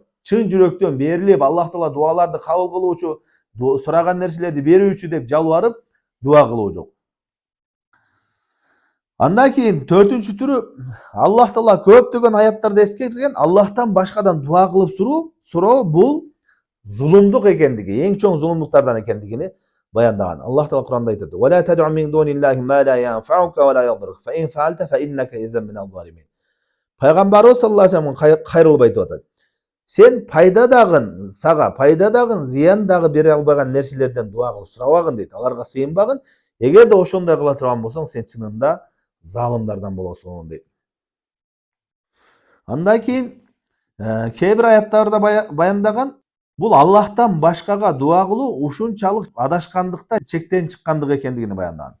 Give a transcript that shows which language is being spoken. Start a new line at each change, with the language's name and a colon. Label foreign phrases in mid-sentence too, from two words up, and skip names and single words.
Kyrgyz: Чын жүрөктөн берилип, Аллах Таала дуаларды кабыл кылуучу, сураган нерселерди берүүчү деп жалбарып дуа кылуу жок. Андан кийин төртүнчү түрү Аллах Таала көптөгөн аяттарда эскерткен, Аллахтан башкадан дуа кылып суроо бул зулумдук экендиги, эң чоң зулумдуктардан экендигини баяндаган. Аллах Таала Куранда айтат:
Arabic: "ولا تدع من دون الله ما لا ينفعك ولا يضرك فإن فعلت فإنك إذا من الظالمين."
Kyrgyz: Пайгамбарыбыз
Arabic: صلى الله عليه وسلم
Kyrgyz: кайрылып айтып атат. Сен пайдадагын, сага пайдадагын, зыян дагы бере албаган нерселерден дуа кылып сурабагын дейт. Аларга сыйынбагын. Эгерде ошондой кыла турган болсоң, сен чынында залымдардан болосуң дейт. Андан кийин кээ бир аяттарда баяндаган, бул Аллахтан башкага дуа кылуу ушунчалык адашкандыкта чектен чыккандык экендигини баяндаган.